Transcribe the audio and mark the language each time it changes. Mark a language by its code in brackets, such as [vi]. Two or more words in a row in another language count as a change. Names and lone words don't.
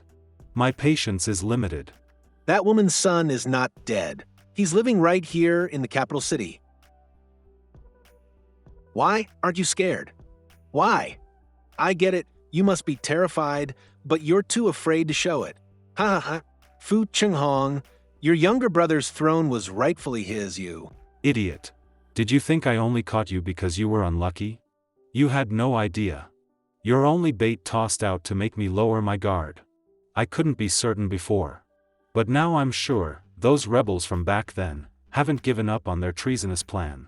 [en] My patience is limited. That woman's son is not dead. He's living right here in the capital city. Why aren't you scared? Why? I get it, you must be terrified, but you're too afraid to show it. Ha ha ha. Fu Chenghong, your younger brother's throne was rightfully his, you. Idiot. Did you think I only caught you because you were unlucky? You had no idea. You're only bait tossed out to make me lower my guard. I couldn't be certain before. But now I'm sure, those rebels from back then, haven't given up on their treasonous plan.